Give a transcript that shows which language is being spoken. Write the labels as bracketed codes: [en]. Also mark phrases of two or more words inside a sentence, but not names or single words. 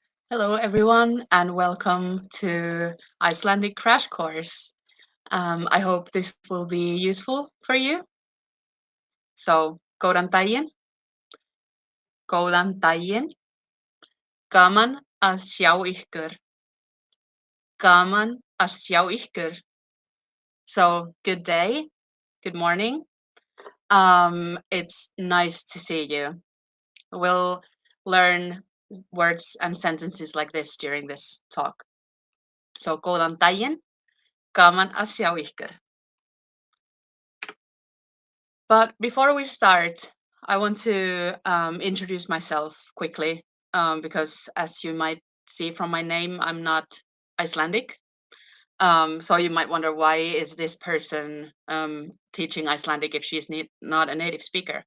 [en] Hello, everyone, and welcome to Icelandic Crash Course. I hope this will be useful for you. So, [is] góðan daginn, gaman að sjá ykkur, gaman að sjá ykkur. [en] So, good day, good morning. It's nice to see you. We'll learn words and sentences like this during this talk. So, [is] góðan daginn, gaman að sjá ykkur. [en] But before we start, I want to introduce myself quickly because, as you might see from my name, I'm not Icelandic. So you might wonder, why is this person teaching Icelandic if she's not a native speaker?